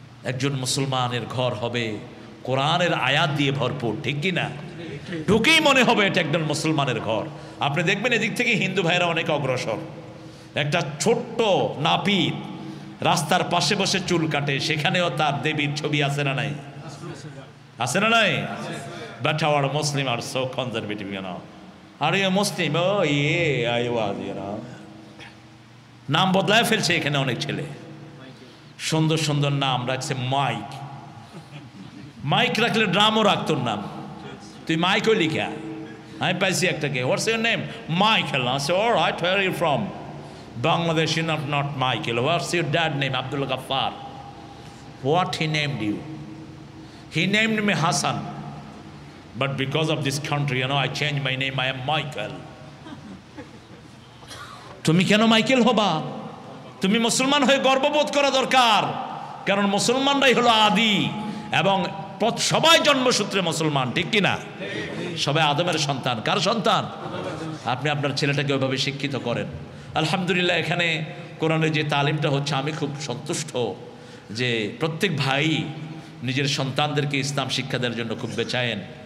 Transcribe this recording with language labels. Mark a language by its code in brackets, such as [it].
[bn] একজন মুসলমানের ঘর হবে কোরআনের আয়াত দিয়ে ভরপুর, ঠিক কি না? ঢুকেই মনে হবে এটা একজন মুসলমানের ঘর। আপনি দেখবেন এদিক থেকে হিন্দু ভাইরা অনেক অগ্রসর। একটা ছোট্ট নাপিত রাস্তার পাশে বসে চুল কাটে, সেখানেও তার দেবীর ছবি আছে না নাই? আছে না নাই? [en] But our Muslims are so conservative, you know. Are you a Muslim? Oh yeah, I was, you know. [bn] নাম বদলায় ফেলছে এখানে অনেক ছেলে, সুন্দর সুন্দর নাম রাখছে। মাইক, মাইক রাখলে ড্রামও রাখত নাম। তুই মাইক ওই লিখা, আমি পাইছি একটাকে, [en] What's your name? Michael. Alright, where are you from? Bangladesh. not Michael. What's your dad name? Abdul Ghaffar. What he named you? He named me Hassan, but because of this country, you know, I changed my name. I am Michael. [bn] তুমি কেন Michael হবা? তুমি মুসলমান হয়ে গর্ববোধ করা দরকার, কারণ মুসলমানরাই হলো আদি এবং সবাই জন্মসূত্রে মুসলমান, ঠিক কিনা? সবাই আদমের সন্তান। কার সন্তান? আপনি আপনার ছেলেটাকে ওইভাবে শিক্ষিত করেন। আলহামদুলিল্লাহ, এখানে কোরআনের যে তালিমটা হচ্ছে আমি খুব সন্তুষ্ট যে প্রত্যেক ভাই নিজের সন্তানদেরকে ইসলাম শিক্ষা দেওয়ার জন্য খুব বেচায়েন।